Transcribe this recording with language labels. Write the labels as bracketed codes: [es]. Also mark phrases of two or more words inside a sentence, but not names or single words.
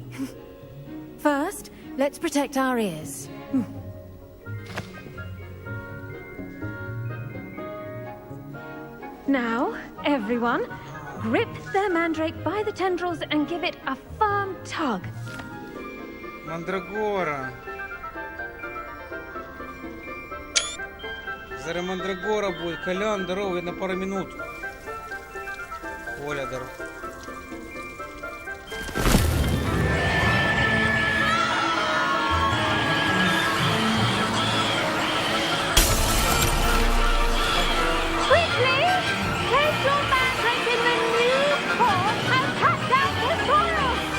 [en] First, let's protect our ears. Now, everyone, grip their mandrake by the tendrils and give it a firm tug. [ru] Мандрагора. Зараз мандрагора будет. Колян, здорово, на пару минут. Оля, здорово. [en] Quickly! Place your mandrake in the new pot and cut down the soil!